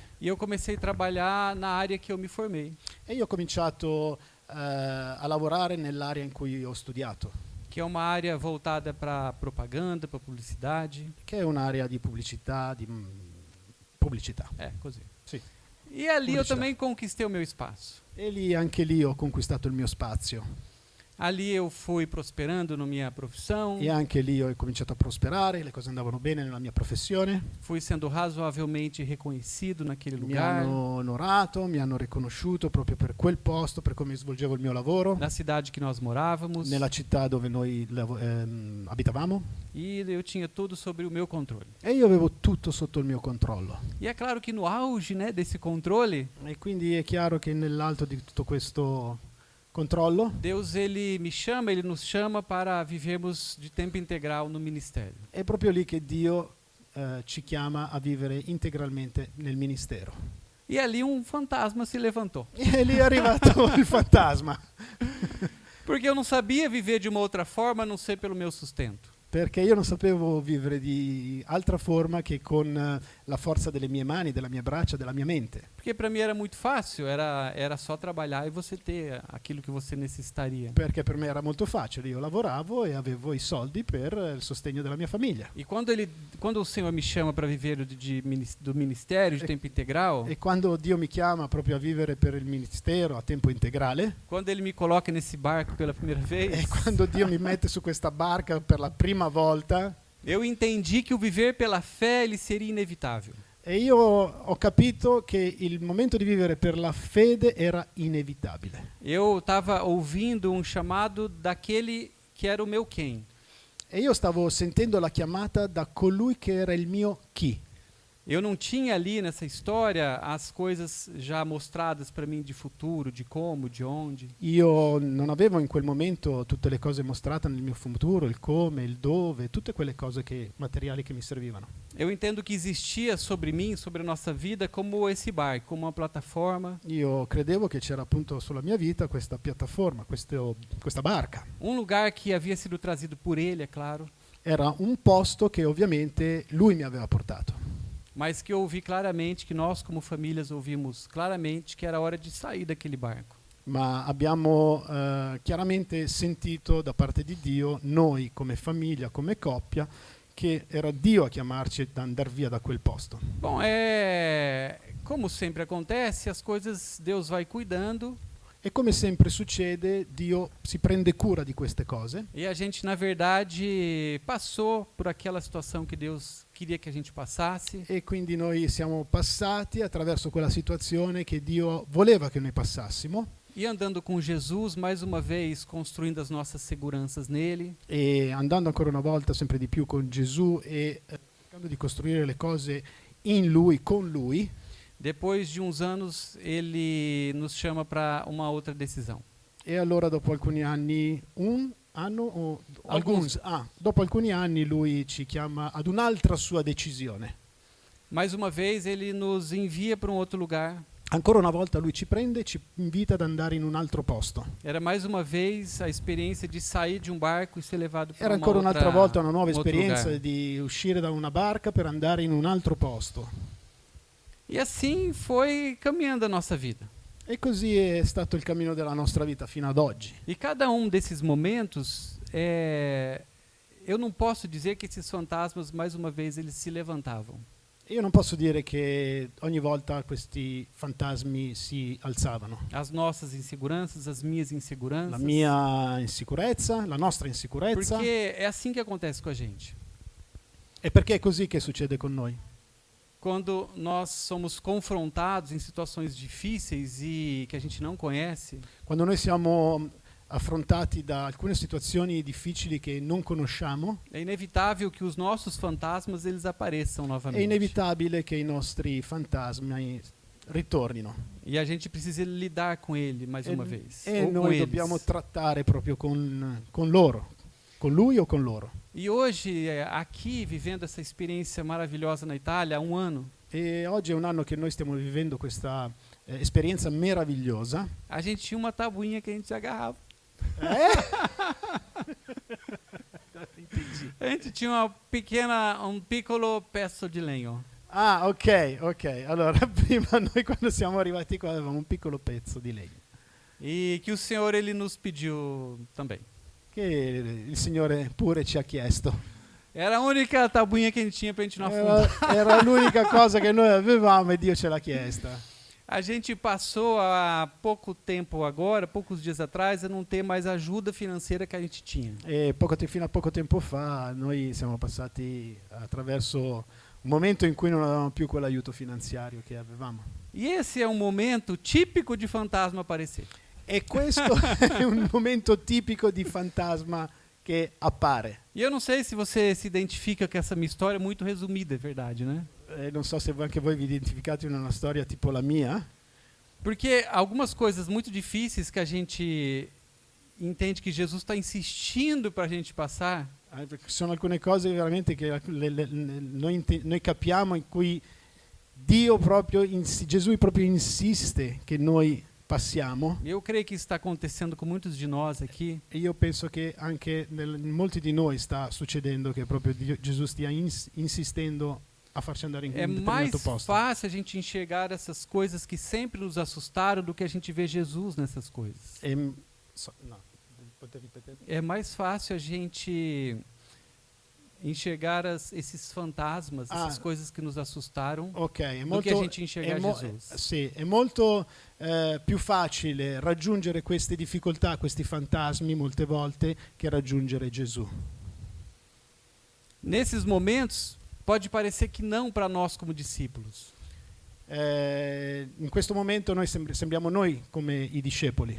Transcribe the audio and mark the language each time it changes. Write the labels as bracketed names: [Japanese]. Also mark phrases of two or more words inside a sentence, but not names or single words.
[Portuguese] e eu comecei a trabalhar na área que eu me formei, [Italian] E io ho cominciato a lavorare nell'area in cui ho studiato, [Portuguese] que é uma área voltada para propaganda, para publicidade. [Italian] che è un'area di pubblicità, pubblicità. Così. Sì. [Portuguese] E ali eu Publicidade. também conquistei o meu espaço. [Italian] E lì anche lì ho conquistato il mio spazio. [Portuguese] Ali eu fui prosperando na minha profissão, [Italian] e anche lì ho cominciato a prosperare, le cose andavano bene nella mia professione, [Portuguese] fui sendo razoavelmente reconhecido naquele [Italian] mi [Portuguese] lugar, [Italian] hanno onorato, mi hanno riconosciuto proprio per quel posto, per come svolgevo il mio lavoro, [Portuguese] na cidade que nós morávamos, [Italian] nella città dove noi abitavamo, [Portuguese] e eu tinha tudo sobre o meu controle. [Italian] e io avevo tutto sotto il mio controllo. [Portuguese] E é claro que no auge, né, desse controle, [Italian] E quindi è chiaro che nell'alto di tutto questo controllo, [Portuguese] Deus ele nos chama para vivermos de tempo integral no ministério. [Italian] è proprio lì che Dio ci chiama a vivere integralmente nel ministero. [Portuguese] E ali um fantasma se levantou, [Italian] E lì è arrivato il fantasma, [Portuguese] porque eu não sabia viver de uma outra forma, a não ser pelo meu sustento. [Italian] perché io non sapevo vivere di altra forma che con la forza delle mie mani, della mia braccia, della mia mente. [Portuguese] Porque para mim era muito fácil, era só trabalhar e você ter aquilo que você necessitaria. [Italian] Perché per me era molto facile, io lavoravo e avevo i soldi per il sostegno della mia famiglia. [Portuguese] E quando o Senhor me chama para viver do ministério de tempo integral, [Italian] E quando Dio mi chiama proprio a vivere per il ministero a tempo integrale, [Portuguese] quando Ele me coloca nesse barco pela primeira vez, [Italian] e quando Dio mi mette su questa barca per la prima volta, [Portuguese] eu entendi que o viver pela fé ele seria inevitável. [Italian] e io ho capito che il momento di vivere per la fede era inevitabile. [Portuguese] Eu estava ouvindo um chamado daquele que era o meu quem. [Italian] E io stavo sentendo la chiamata da colui che era il mio chi. [Portuguese] Eu não tinha ali nessa história as coisas já mostradas para mim de futuro, de como, de onde. [Italian] Io non avevo in quel momento tutte le cose mostrate nel mio futuro, il come, il dove, tutte quelle cose materiali che mi servivano. [Portuguese] Eu entendo que existia sobre mim, sobre a nossa vida, como esse barco, como uma plataforma, [Italian] Io credevo che c'era appunto sulla mia vita questa piattaforma, questa barca. [Portuguese] um lugar que havia sido trazido por Ele, é claro, [Italian] Era un posto che ovviamente lui mi aveva portato, [Portuguese] mas que eu ouvi claramente, que nós como famílias ouvimos claramente que era hora de sair daquele barco. [Italian] ma abbiamo chiaramente sentito da parte di Dio, noi come famiglia, come coppia, che era Dio a chiamarci ad andare via da quel posto. [Portuguese] Bom, como sempre acontece, as coisas Deus vai cuidando [Italian] E come sempre succede, Dio si prende cura di queste cose [Portuguese] e a gente, na verdade, passou por aquela situação que Deus queria que a gente passasse. [Italian] e quindi noi siamo passati attraverso quella situazione che Dio voleva che noi passassimo, [Portuguese] E andando com Jesus, mais uma vez, construindo as nossas seguranças nele. [Italian] e andando ancora una volta sempre di più con Gesù e cercando di costruire le cose in Lui, con Lui. [Portuguese] Depois de uns anos, ele nos chama para uma outra decisão. [Italian] E allora dopo alcuni anni, dopo alcuni anni lui ci chiama ad un'altra sua decisione. [Portuguese] Mais uma vez, ele nos envia para um outro lugar. [Italian] Ancora una volta lui ci prende e ci invita ad andare in un altro posto. [Portuguese] Era mais uma vez a experiência de sair de um barco e ser levado para [Italian] Era [Portuguese] uma [Italian] ancora un'altra volta una nuova [Portuguese] um outro [Italian] esperienza [Portuguese] lugar. [Italian] di uscire da una barca per andare in un altro posto. [Portuguese] E assim foi caminhando a nossa vida. [Italian] E così è stato il cammino della nostra vita fino ad oggi. [Portuguese] E cada um desses momentos, eu não posso dizer que esses fantasmas, mais uma vez, eles se levantavam. [Italian] Io non posso dire che ogni volta questi fantasmi si alzavano. [Portuguese] As nossas inseguranças, as minhas inseguranças. [Italian] La mia insicurezza, la nostra insicurezza. [Portuguese] Porque é assim que acontece com a gente. [Italian] E perché è così che succede con noi. [Portuguese] Quando nós somos confrontados em situações difíceis e que a gente não conhece, [Italian] Quando noi siamo affrontati da alcune situazioni difficili che non conosciamo, [Portuguese] é inevitável que os nossos fantasmas eles apareçam [Italian] è [Portuguese] novamente. [Italian] inevitabile che i nostri fantasmi ritornino. [Portuguese] E a gente precisa lidar com ele mais uma vez. [Italian] E [Portuguese] Ou com [Italian] noi [Portuguese] eles. [Italian] dobbiamo trattare proprio con loro, con lui o con loro. [Portuguese] E hoje, aqui, vivendo essa experiência maravilhosa na Itália, há um ano, [Italian] E oggi è un anno che noi stiamo vivendo questa esperienza meravigliosa. [Portuguese] a gente tinha uma tabuinha que a gente se agarrava. A gente tinha um [Italian] piccolo pezzo di legno. Ah, ok. Allora, prima noi quando siamo arrivati qua avevamo un piccolo pezzo di legno [Portuguese] E que o Senhor ele nos pediu também. [Italian] che il Signore pure ci ha chiesto. [Portuguese] Era a única tabuinha que a gente tinha pra gente não afundar. [Italian] Era l'unica cosa che noi avevamo e Dio ce l'ha chiesta. [Portuguese] A gente passou há pouco tempo agora, poucos dias atrás, a não ter mais a ajuda financeira que a gente tinha. [Italian] E fino a poco tempo fa noi siamo passati attraverso un momento in cui non avevamo più quell'aiuto finanziario che avevamo. [Portuguese] E esse é um momento típico de fantasma aparecer. [Italian] E questo è un momento tipico di fantasma che appare. [Portuguese] E eu não sei se você se identifica com essa minha história muito resumida, é verdade, né? [Italian] Non so se anche voi vi identificate in una storia tipo la mia, [Portuguese] Porque algumas coisas muito difíceis que a gente entende que Jesus está insistindo para a gente passar, [Italian] perché ci sono alcune cose veramente che noi capiamo in cui Gesù proprio insiste che noi passiamo. [Portuguese] eu creio que isso está acontecendo com muitos de nós aqui. [Italian] E io penso che anche in molti di noi sta succedendo che proprio Gesù stia insistendo a farci andare in [Portuguese] É [Italian] un [Portuguese] mais [Italian] determinato posto. [Portuguese] fácil a gente enxergar essas coisas que sempre nos assustaram do que a gente vê Jesus nessas coisas. [Italian] Potete ripetere? [Portuguese] É mais fácil a gente enxergar esses fantasmas, essas coisas que nos assustaram, [Italian] Ok, è [Portuguese] do que a [Italian] molto, [Portuguese] gente enxergar Jesus. [Italian] sì, è molto più facile raggiungere queste difficoltà, questi fantasmi molte volte che raggiungere Gesù. [Portuguese] Nesses momentos, pode parecer que não para nós como discípulos. [Italian] In questo momento noi sembriamo noi come i discepoli,